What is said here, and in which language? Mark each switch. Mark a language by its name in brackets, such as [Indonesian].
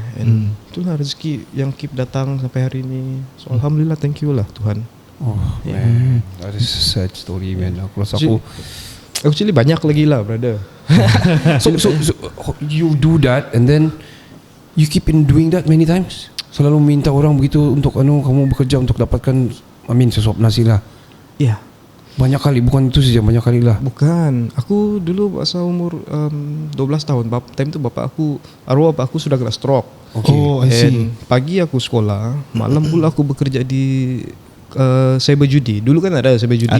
[Malay] And itulah rezeki yang keep datang sampai hari ini. So alhamdulillah, [English] thank you [Malay] lah Tuhan. [English] Oh man, that is a sad story man. [Malay] Aku rasa aku Actually banyak lagi lah brother. [English] so you do that and then you keep in doing that many times. [Malay] Selalu minta orang begitu untuk kamu bekerja untuk dapatkan sesuap nasi lah. Ya. Banyak kali, bukan itu saja, banyak kali lah. Bukan. Aku dulu masa umur 12 tahun. Time tu arwah bapak aku sudah kena stroke. [English] Okay. Oh, I see. [Malay] And pagi aku sekolah, malam pula aku bekerja di cyber judi. Dulu kan ada cyber judi.